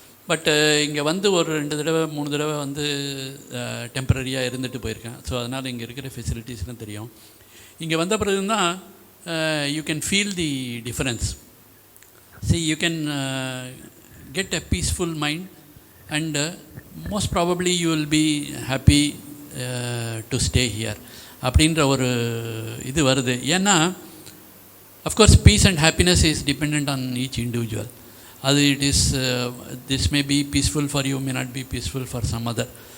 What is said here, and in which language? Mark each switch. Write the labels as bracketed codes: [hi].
[ta] But இங்கே வந்து ஒரு 2 தடவை 3 தடவை வந்து டெம்பரரியாக இருந்துட்டு போயிருக்கேன். ஸோ அதனால் இங்கே இருக்கிற ஃபெசிலிட்டிஸ்லாம் தெரியும். இங்கே வந்த பிறகு தான் [en] You can feel the difference. See, you can get a peaceful mind, and most probably you will be happy to stay here. [ta] அப்படின்ற ஒரு இது வருது. ஏன்னா [en] Of course peace and happiness is depend on each individual. [ta] அது [en] It is this may be peaceful for you, may not be peaceful for some other.